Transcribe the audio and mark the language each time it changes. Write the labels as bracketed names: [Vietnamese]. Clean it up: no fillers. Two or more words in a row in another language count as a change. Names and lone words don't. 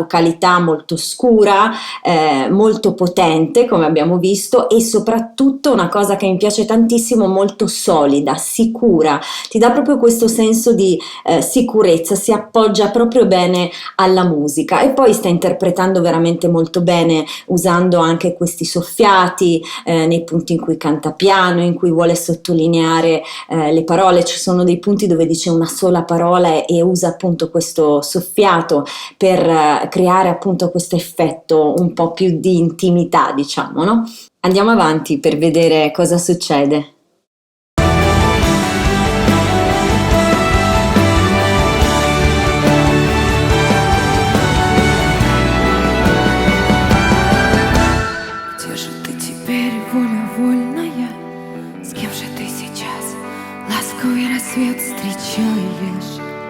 [Italian] vocalità molto scura, molto potente, come abbiamo visto, e soprattutto una cosa che mi piace tantissimo, molto solida, sicura, ti dà proprio questo senso di sicurezza, si appoggia proprio bene alla musica, e poi sta interpretando veramente molto bene, usando anche questi soffiati nei punti in cui canta piano, in cui vuole sottolineare le parole. Ci sono dei punti dove dice una sola parola e usa appunto questo soffiato per creare appunto questo effetto un po' più di intimità, diciamo, no? Andiamo avanti per vedere cosa succede. [Russian] Где же ты теперь, воля вольная? С кем же ты сейчас ласковый рассвет встречаешь?